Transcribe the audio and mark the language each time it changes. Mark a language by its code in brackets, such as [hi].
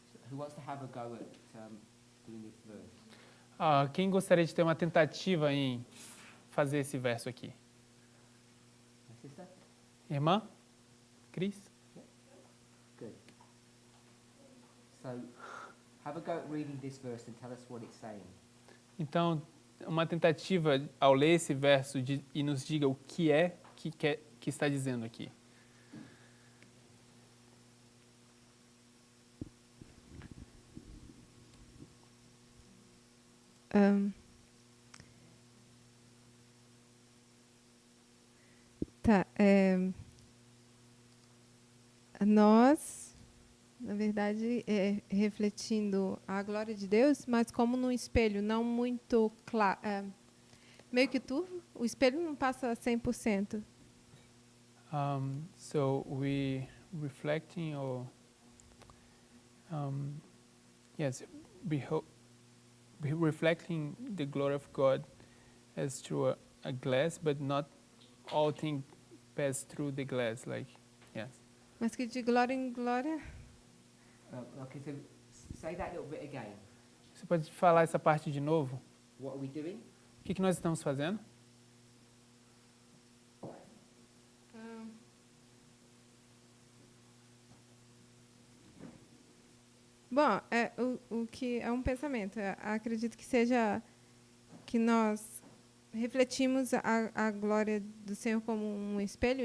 [en] Who wants to have a go at doing this verse? [pt] Quem gostaria de ter uma tentativa em fazer esse verso aqui? [en] My sister? [pt] Irmã? Cris? [en] Good. So, have a go at reading this verse and tell us what it's saying. [pt] Então, uma tentativa ao ler esse verso e nos diga o que é que está dizendo aqui. Tá. Nós, na verdade, refletindo a glória de Deus, mas como num espelho não muito claro, meio que turvo, o espelho não passa 100%. [en] So we reflecting or yes, we reflecting the glory of God as through a glass, but not all things pass through the glass. Like yes. [pt] Mas que de glória em glória. [en] Okay, so say that little bit again. [pt] Você pode falar essa parte de novo? [en] What are we doing? [pt] O que nós estamos fazendo? Bom, o que é um pensamento. Acredito que seja que nós refletimos a glória do Senhor como um espelho.